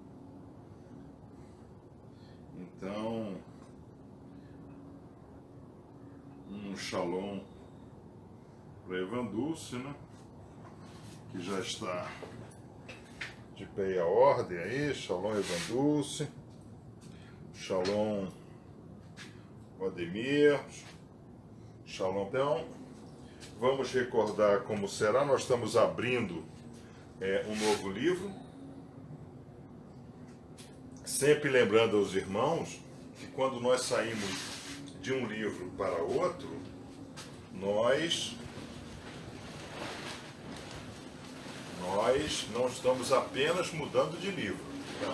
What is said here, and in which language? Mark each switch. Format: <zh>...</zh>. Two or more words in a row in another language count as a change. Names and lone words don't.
<pt>Então, um shalom para Evan Dulce, né? Que já está de pé e a ordem aí. Shalom Evan Dulce. Shalom Odemir. Shalom. Então, vamos recordar como será. Nós estamos abrindo um novo livro. Sempre lembrando aos irmãos que quando nós saímos de um livro para outro, nós não estamos apenas mudando de livro, tá?</pt>